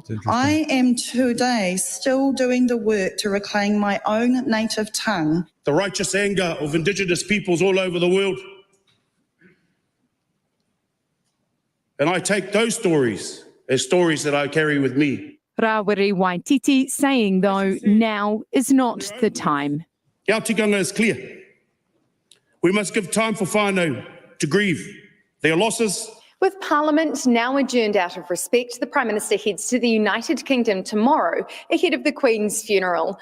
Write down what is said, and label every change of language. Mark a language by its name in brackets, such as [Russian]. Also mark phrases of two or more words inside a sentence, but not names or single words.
[English] I am today still doing the work to reclaim my own native tongue. The righteous anger of Indigenous peoples all over the world. And I take those stories as stories that I carry with me. Rawiri Waititi saying, though, now is not the time. Our tikanga is clear. We must give time for whānau to grieve their losses. With Parliament now adjourned out of respect, the Prime Minister heads to the United Kingdom tomorrow ahead of the Queen's funeral.